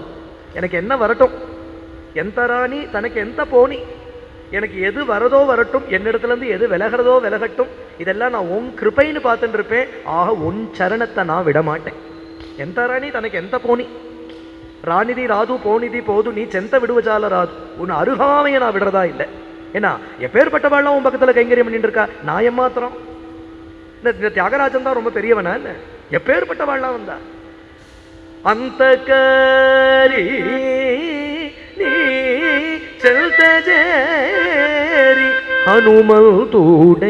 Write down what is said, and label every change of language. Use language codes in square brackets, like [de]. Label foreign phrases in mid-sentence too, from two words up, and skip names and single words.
[ta] எனக்கு என்ன வரட்டும், [te] ఎంతరాని తనకెంత పోని, [ta] எனக்கு எது வரதோ வரட்டும், என்னிடத்துல இருந்து எது விலகிறதோ விலகட்டும், இதெல்லாம் நான் உன் கிருபைன்னு பார்த்துட்டு இருப்பேன். ஆக உன் சரணத்தை நான் விடமாட்டேன். [te] ఎంత రాణి తనకి ఎంత పోని, రానిది రాదు పోనిది పోదు నీ చెంత విడువజాల రాదు, [ta] உன் அருகாமையை நான் விடுறதா இல்லை. ஏன்னா எப்பேற்பட்டவாள்லாம் உன் பக்கத்துல கைங்கரியம் பண்ணிட்டு இருக்கா, நான் ஏமாத்திரம். இந்த தியாகராஜன் தான் ரொம்ப பெரியவனா என்ன, எப்பேற்பட்டவாள்லாம் வந்தா. [te] అంత కరి నీ చెల్తేరి హనుమంతుడై.